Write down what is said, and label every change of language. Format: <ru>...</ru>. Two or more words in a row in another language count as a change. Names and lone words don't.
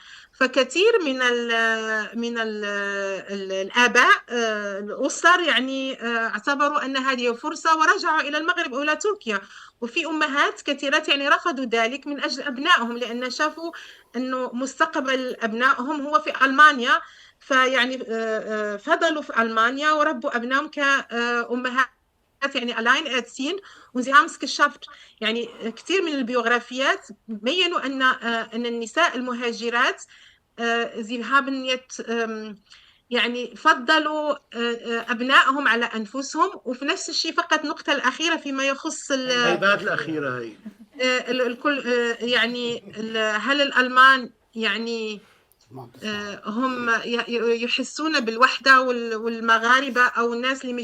<ar>فكثير من الآباء الأسر يعني اعتبروا أن هذه فرصة ورجعوا إلى المغرب أو إلى تركيا. وفي أمهات كثيرات يعني رفضوا ذلك من أجل أبنائهم، لأن شافوا أنه مستقبل أبنائهم هو في ألمانيا، فيعني فضلوا في ألمانيا وربوا أبنائهم كأمهات يعني</ar> <de>allein erziehen und sie haben es geschafft.</de> <ar>يعني كثير من البيوغرافيات بيّنوا أن النساء المهاجرات</ar> <de>sie haben jetzt</de> <ar>يعني فضلوا أبنائهم على أنفسهم. وفي نفس الشيء فقط نقطة الأخيرة فيما يخص البيضات الأخيرة هي الكل يعني هل الألمان يعني هم يحسون بالوحدة، والمغاربة أو الناس اللي</ar>